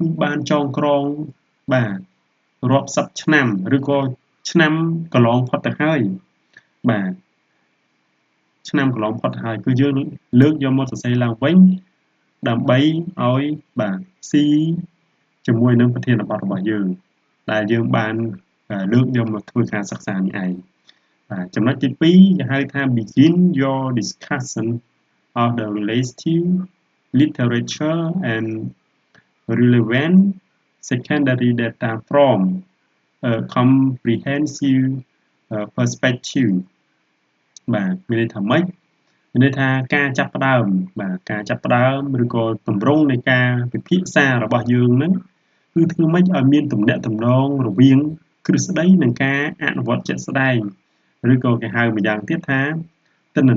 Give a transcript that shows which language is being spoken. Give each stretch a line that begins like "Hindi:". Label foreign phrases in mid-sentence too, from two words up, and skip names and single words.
Khmer: បានចងក្រងបាទរាប់សិបឆ្នាំឬក៏ឆ្នាំកន្លងផុតទៅហើយបាទឆ្នាំកន្លងផុតទៅហើយគឺយើងលើកយកមកសរសេរឡើងវិញដើម្បីឲ្យបាទស៊ីជាមួយនឹងប្រធានបទរបស់យើងដែលយើងបានលើកយកមកធ្វើការសិក្សានេះឯងបាទចំណុចទី2គេហៅថា
English: begin your discussion of the relative literature and relevant secondary data from a comprehensive perspective
Khmer: បាទមានន័យថាម៉េចមានន័យថាការចាប់ផ្ដើមបាទការចាប់ផ្ដើមឬក៏ទម្រង់នៃការពិភាក្សារបស់យើងហ្នឹងគឺធ្វើម៉េច ឲ្យមានទំនាក់ទំនងរវាងគ្រឹស្ដីនិងការអនុវត្តជាក់ស្ដែងឬក៏គេហៅម្យ៉ាងទៀតថាទិន្ន